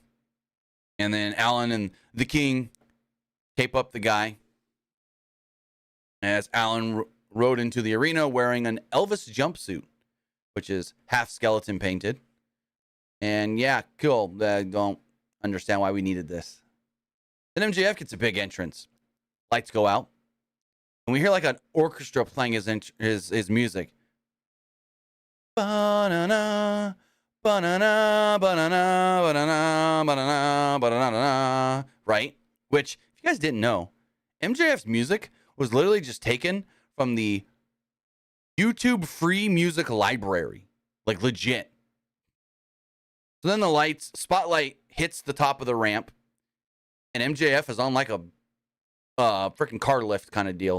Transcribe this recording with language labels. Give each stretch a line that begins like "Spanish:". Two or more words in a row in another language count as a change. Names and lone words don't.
English: And then Alan and the King tape up the guy as Alan rode into the arena wearing an Elvis jumpsuit, which is half skeleton painted. And yeah, cool. I don't understand why we needed this. Then MJF gets a big entrance. Lights go out. And we hear like an orchestra playing his music. Ba-na-na. Ba-na-na, ba-na-na, ba-na-na, ba-na-na, ba-na-na, right? Which, if you guys didn't know, MJF's music was literally just taken from the YouTube free music library. Like, legit. So then the spotlight hits the top of the ramp, and MJF is on like a freaking car lift kind of deal.